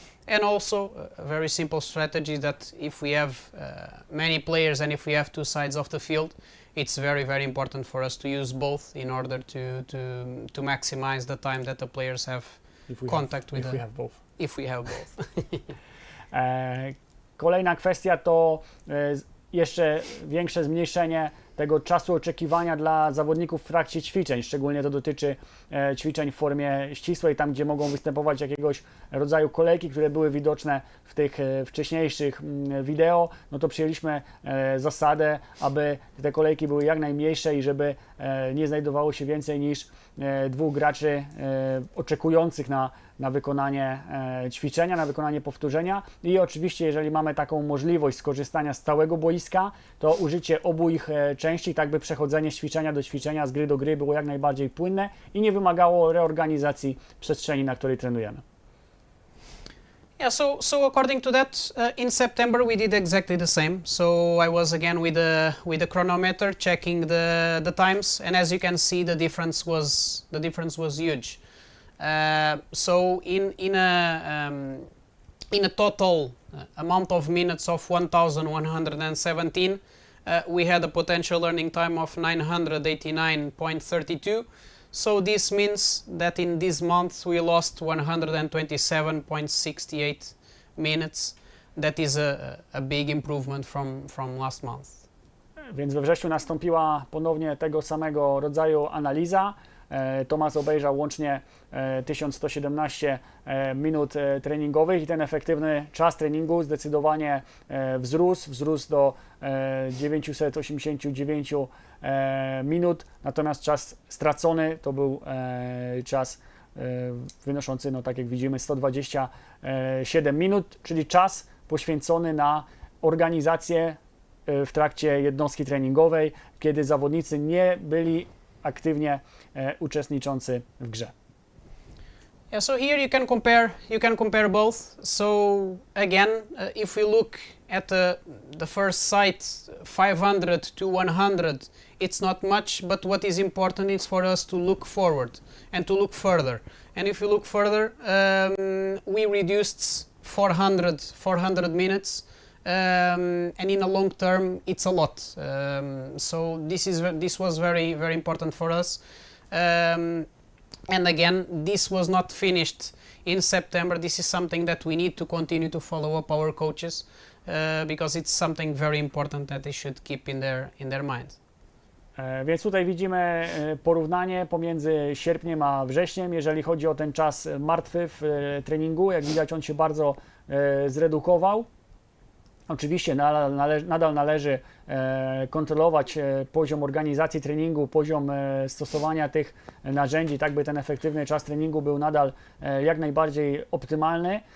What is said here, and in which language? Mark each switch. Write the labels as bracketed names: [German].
[English] And also a very simple strategy that if we have many players and if we have two sides of the field, it's very, very important for us to use both in order to maximize the time that the players have contact with if we have both. If we have both. [Polish] Kolejna kwestia to jeszcze większe zmniejszenie tego czasu oczekiwania dla zawodników w trakcie ćwiczeń. Szczególnie to dotyczy ćwiczeń w formie ścisłej, tam gdzie mogą występować jakiegoś rodzaju kolejki, które były widoczne w tych wcześniejszych wideo. No to przyjęliśmy zasadę, aby te kolejki były jak najmniejsze i żeby nie znajdowało się więcej niż dwóch graczy oczekujących na wykonanie ćwiczenia, na wykonanie powtórzenia. I oczywiście, jeżeli mamy taką możliwość skorzystania z całego boiska, to użycie obu ich części, tak by przechodzenie z ćwiczenia do ćwiczenia, z gry do gry było jak najbardziej płynne i nie wymagało reorganizacji przestrzeni, na której trenujemy. [English] Yeah, so according to that, in September we did exactly the same. So I was again with the chronometer checking the times, and as you can see, the difference was huge. So in a total amount of minutes of 1,117, we had a potential learning time of 989.32. So this means that in this month we lost 127.68 minutes. That is a big improvement from last month. [Polish] Więc we wrześniu nastąpiła ponownie tego samego rodzaju analiza. Tomas obejrzał łącznie 1117 minut treningowych i ten efektywny czas treningu zdecydowanie wzrósł do 989 minut, natomiast czas stracony to był czas wynoszący, no tak jak widzimy, 127 minut, czyli czas poświęcony na organizację w trakcie jednostki treningowej, kiedy zawodnicy nie byli aktywnie uczestniczący w grze. [English] Yeah, so here you can compare both. So again, if we look at the first site, 500 to 100, it's not much, but what is important is for us to look forward and to look further. And if you look further, we reduced 400 minutes. And in a long term, it's a lot. So this was very, very important for us. And again, this was not finished in September. This is something that we need to continue to follow up our coaches because it's something very important that they should keep in their mind. [Polish] Więc tutaj widzimy porównanie pomiędzy sierpniem a wrześniem, jeżeli chodzi o ten czas martwy w treningu. Jak widać, on się bardzo zredukował. Oczywiście nadal należy kontrolować poziom organizacji treningu, poziom stosowania tych narzędzi, tak by ten efektywny czas treningu był nadal jak najbardziej optymalny.